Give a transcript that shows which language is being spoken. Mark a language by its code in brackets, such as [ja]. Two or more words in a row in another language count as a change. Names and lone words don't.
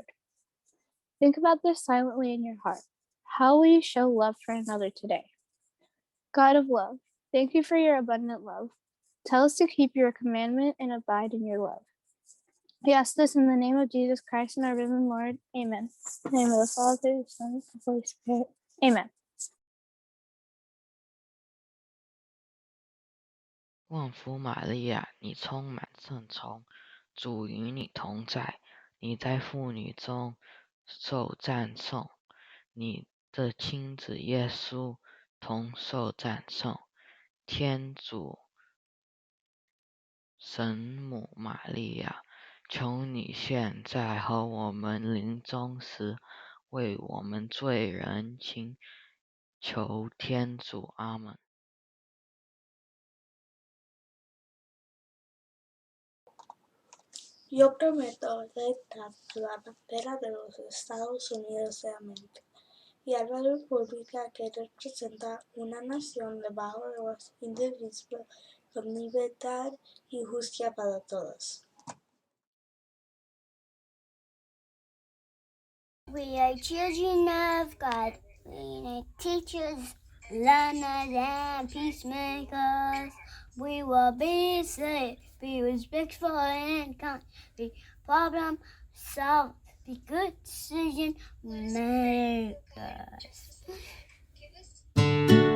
[en] Think about this silently in your heart. How will you show love for another today? God of love, thank you for your abundant love. Tell us to keep your commandment and abide in your love. We ask this in the name of Jesus Christ and our risen Lord. Amen. In the name of the Father, the Son, and the Holy Spirit. Amen. [zh] 旺福玛利亚，你充满圣宠，主与你同在，你在妇女中受赞颂，你的亲子耶稣同受赞颂。天主神母玛利亚，求你现在和我们临终时，为我们罪人请求天主。阿们。 [es] Yo prometo redactar la bandera de los Estados Unidos de América y a la república que representa una nación de valores indivisibles con libertad y justicia para todos. [en] We are children of God. We are teachers, learners, and peacemakers. We will be safe, be respectful and kind, be problem solved, be good decision makers.